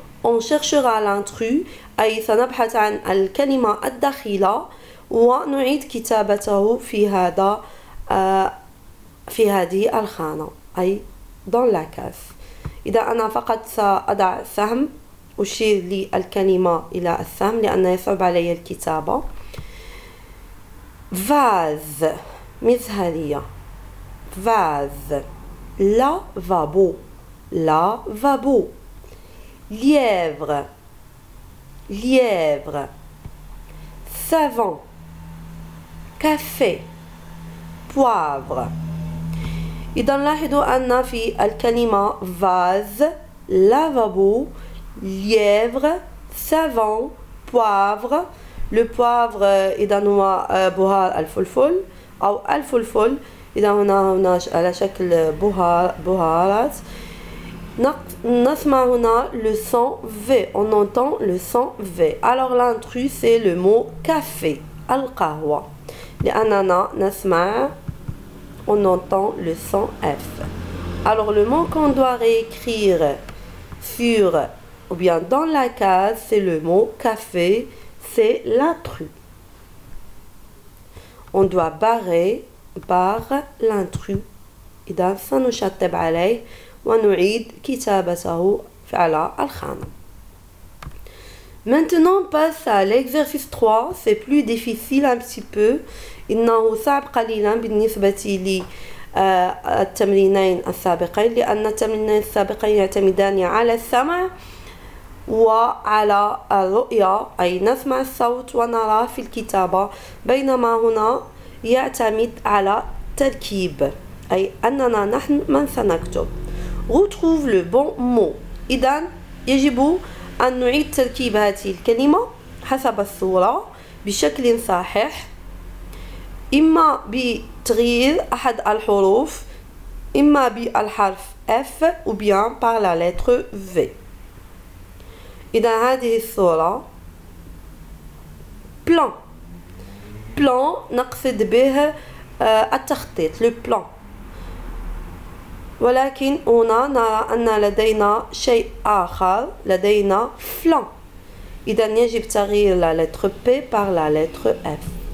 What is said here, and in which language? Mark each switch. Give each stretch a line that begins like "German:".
French: On cherchera l'intrus
Arabic: أي سنبحث عن الكلمة الدخيلة ونعيد كتابته في هذه الخانة أي
French: dans la case.
Arabic: إذا أنا فقط سأضع سهم أشير للكلمة إلى السهم لأنه يصعب علي الكتابة.
French: vase مزهرية vase. lavabo lavabo. lièvre lièvre. savon café poivre.
Arabic: إذا لاحظوا أن في الكلمة vase, lavabo, lièvre, savon, poivre. Le poivre إذا هو بهار الفلفل أو الفلفل. إذا هنا على شكل بهارات. نسمع هنا
French: le son V. On entend le son V. Alors l'intrus c'est le mot café.
Arabic: القهوة. لأننا نسمع
French: on entend le son F. Alors le mot qu'on doit réécrire sur ou bien dans la case c'est le mot café, c'est l'intrus. On doit barrer l'intrus.
Arabic: إذا سنشطب عليه ونعيد كتابته على الخانة.
French: Maintenant on passe à l'exercice 3. C'est plus difficile un petit peu.
Arabic: إنه صعب قليلا بالنسبة للتمرينين السابقين لأن التمرينين السابقين يعتمدان على السمع وعلى الرؤية أي نسمع الصوت ونراه في الكتابة بينما هنا يعتمد على تركيب أي أننا نحن من سنكتب.
French: Retrouve le bon mot.
Arabic: إذن يجب أن نعيد تركيب هذه الكلمة حسب الصورة بشكل صحيح إما بتغيير أحد الحروف إما بالحرف F
French: ou bien par la lettre V.
Arabic: إذا هذه الصورة plan. plan نقصد به التخطيط le plan. ولكن هنا نرى أن لدينا شيء آخر. لدينا flan. إذا يجب تغيير
French: la lettre P par la lettre F.